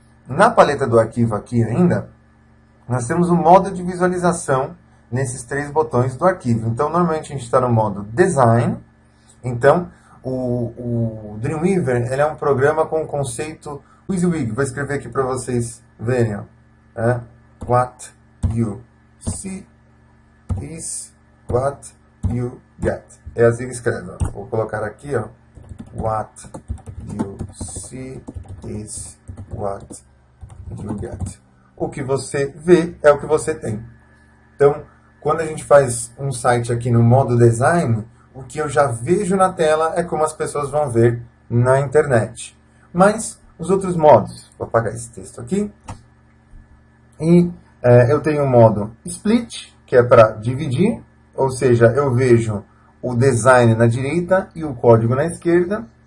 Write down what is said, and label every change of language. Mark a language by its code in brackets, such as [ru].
[pt] Na paleta do arquivo aqui ainda, nós temos o modo de visualização nesses três botões do arquivo. Então, normalmente a gente está no modo Design. Então, o Dreamweaver ele é um programa com o conceito WYSIWYG. Vou escrever aqui para vocês verem. [en] What you see is what you get. [pt] É assim que escreve. Ó. Vou colocar aqui, ó. [en] What you see is what you get. [pt] O que você vê é o que você tem. Então, quando a gente faz um site aqui no modo design, o que eu já vejo na tela é como as pessoas vão ver na internet. Mas os outros modos, vou apagar esse texto aqui. E eu tenho o modo split, que é para dividir, ou seja, eu vejo o design na direita e o código na esquerda.